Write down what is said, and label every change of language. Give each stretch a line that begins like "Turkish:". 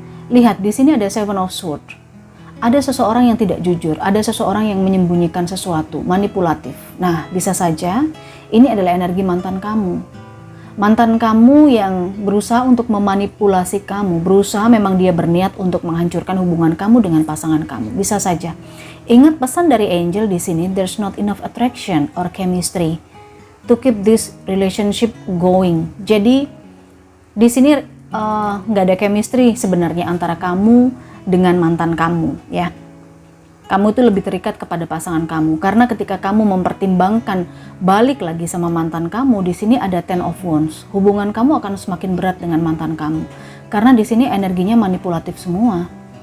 Indonesian: Lihat di sini ada Seven of Swords. Ada seseorang yang tidak jujur, ada seseorang yang menyembunyikan sesuatu, manipulatif. Nah, bisa saja ini adalah energi mantan kamu. Mantan kamu yang berusaha untuk memanipulasi kamu, berusaha memang dia berniat untuk menghancurkan hubungan kamu dengan pasangan kamu. Bisa saja. Ingat pesan dari angel di sini,
English: there's not enough attraction or chemistry to keep this relationship going.
Indonesian: Jadi di sini nggak ada chemistry sebenarnya antara kamu dengan mantan kamu ya. Kamu itu lebih terikat kepada pasangan kamu, karena ketika kamu mempertimbangkan balik lagi sama mantan kamu, di sini ada Ten of Wands. Hubungan kamu akan semakin berat dengan mantan kamu, karena di sini energinya manipulatif semua.